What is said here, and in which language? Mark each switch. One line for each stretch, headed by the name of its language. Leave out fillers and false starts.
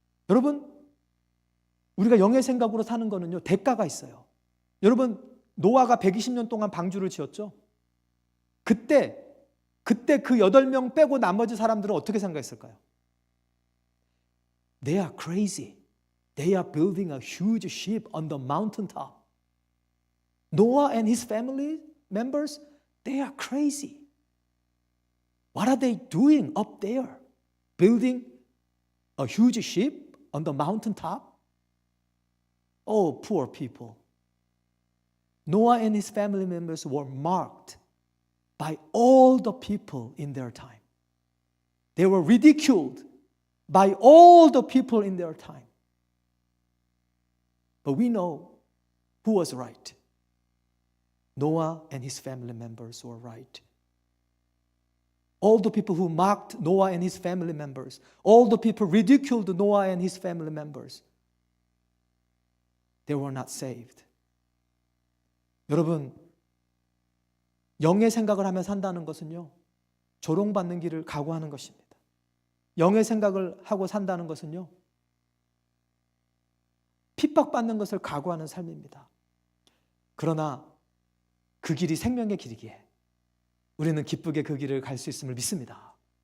Korean: 여러분, 우리가 영의 생각으로 사는 거는요 대가가 있어요. 여러분, 노아가 120년 동안 방주를 지었죠. 그때 그 8명 빼고 나머지 사람들은 어떻게 생각했을까요?
English: They are crazy. They are building a huge ship on the mountain top. Noah and his family members, they are crazy. What are they doing up there? Building a huge ship on the mountain top? Oh, poor people. Noah and his family members were mocked by all the people in their time. They were ridiculed by all the people in their time. But we know who was right. Noah and his family members were right. All the people who mocked Noah and his family members, all the people ridiculed Noah and his family members, they were not saved.
Korean: 여러분, 영의 생각을 하며 산다는 것은요, 조롱받는 길을 각오하는 것입니다. 영의 생각을 하고 산다는 것은요, 핍박받는 것을 각오하는 삶입니다. 그러나 그 길이 생명의 길이기에 우리는 기쁘게 그 길을 갈 수 있음을 믿습니다.